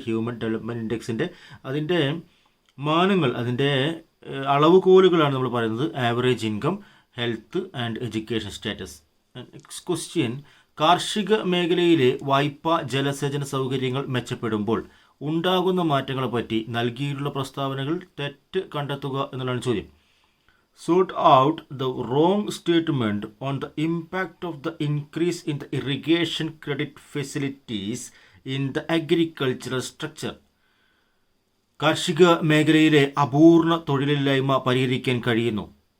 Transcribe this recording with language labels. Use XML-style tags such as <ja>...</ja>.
<ml>Human development ഇൻഡെക്സിൻ്റെ അതിൻ്റെ മാനങ്ങൾ, അതിൻ്റെ അളവുകോലുകളാണ് നമ്മൾ പറയുന്നത്</ml> <en>Average income, health and education status.</en> <ml>Next question. കാർഷിക മേഖലയിലെ വായ്പ, ജലസേചന സൗകര്യങ്ങൾ മെച്ചപ്പെടുമ്പോൾ ഉണ്ടാകുന്ന മാറ്റങ്ങളെപ്പറ്റി നൽകിയിട്ടുള്ള പ്രസ്താവനകൾ തെറ്റ് കണ്ടെത്തുക എന്നുള്ളതാണ് ചോദ്യം.</ml> <en>Sort out the wrong statement on the impact of the increase in the irrigation credit facilities in the agricultural structure.</en> <ml>കാർഷിക മേഖലയിലെ അപൂർണ തൊഴിലില്ലായ്മ പരിഹരിക്കാൻ കഴിയുന്നു.</ml>